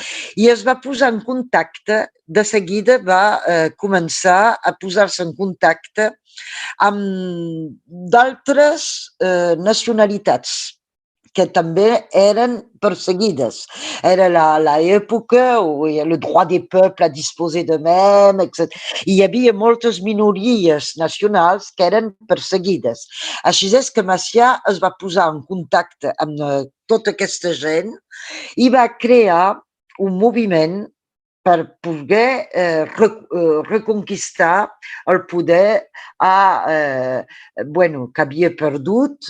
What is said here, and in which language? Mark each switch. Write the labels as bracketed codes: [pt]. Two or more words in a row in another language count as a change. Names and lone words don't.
[ca] I es va posar en contacte, de seguida va començar a posar-se en contacte amb d'altres nacionalitats que també eren perseguides. Era l'època [fr] où il y a le droit des peuples à disposer d'eux-mêmes, etc. [ca] I hi havia moltes minories nacionals que eren perseguides. Així és que Macià es va posar en contacte amb tota aquesta gent i va crear un moviment per poder reconquistar el poder bueno, que havia perdut.